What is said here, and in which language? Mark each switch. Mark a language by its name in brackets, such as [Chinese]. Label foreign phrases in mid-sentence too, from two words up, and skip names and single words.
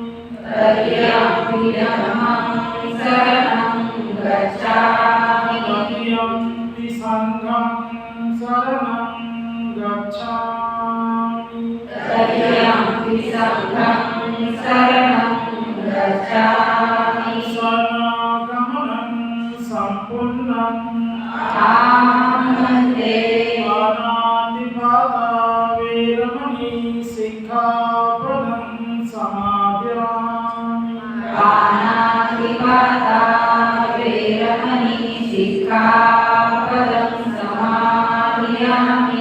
[Pali] तृतीयम्पि धम्मं शरणं गच्छामि तृतीयम्पि संघं शरणं गच्छामि तृतीयम्पि संघं शरणं गच्छामि शरणागमनं सम्पूर्णम् आमन्ते पाणातिपाता वेरमणि सिक्खापदं समादयामि पाणातिपाता वेरमणि सिक्खापदं समादयामि